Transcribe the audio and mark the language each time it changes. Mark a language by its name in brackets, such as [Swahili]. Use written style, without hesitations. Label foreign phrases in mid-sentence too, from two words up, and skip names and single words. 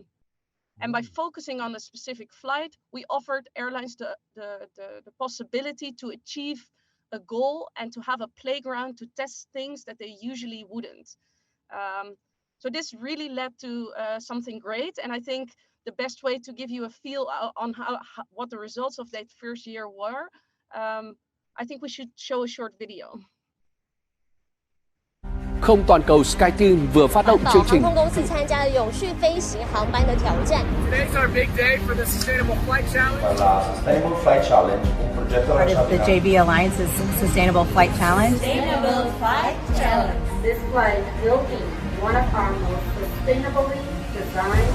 [English] And by focusing on a specific flight, we offered airlines the possibility to achieve a goal and to have a playground to test things that they usually wouldn't. So this really led to something great. And I think the best way to give you a feel on what the results of that first year were, I think we should show a short video. [Vietnamese] không toàn cầu SkyTeam vừa phát động chương trình. [Chinese] 航空公司参加了永续飞行航班的挑战。 [English] Today's our big day for the Sustainable Flight Challenge. [Italian] Sustainable Flight Challenge, un progetto [English] Part of the JV Alliance's Sustainable Flight Challenge. Sustainable Flight Challenge. This flight will be one of our most sustainably designed.